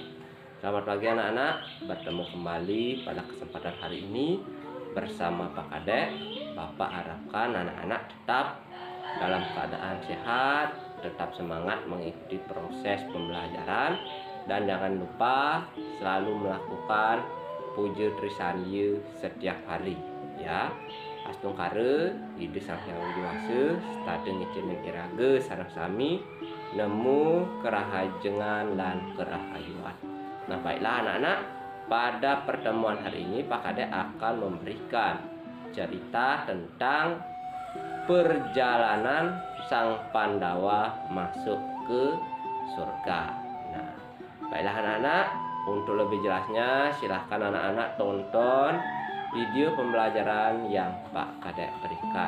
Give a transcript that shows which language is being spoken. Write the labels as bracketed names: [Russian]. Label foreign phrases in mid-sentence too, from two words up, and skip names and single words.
[Indonesian] Selamat pagi anak-anak, bertemu kembali pada kesempatan hari ini bersama Pak Kadek. Bapak harapkan anak-anak tetap dalam keadaan sehat, tetap semangat mengikuti proses pembelajaran, dan jangan lupa selalu melakukan puja Trisandya setiap hari ya. [Balinese] Astung kare ide sang hyang widi stadeng ngecening iraga sareng sami nemu kerahajengan lan kerahayuan. [Indonesian] Nah baiklah anak-anak, pada pertemuan hari ini Pak Kadek akan memberikan cerita tentang perjalanan sang Pandawa masuk ke surga. Nah baiklah anak-anak, untuk lebih jelasnya silahkan anak-anak tonton video pembelajaran yang Pak Kadek berikan.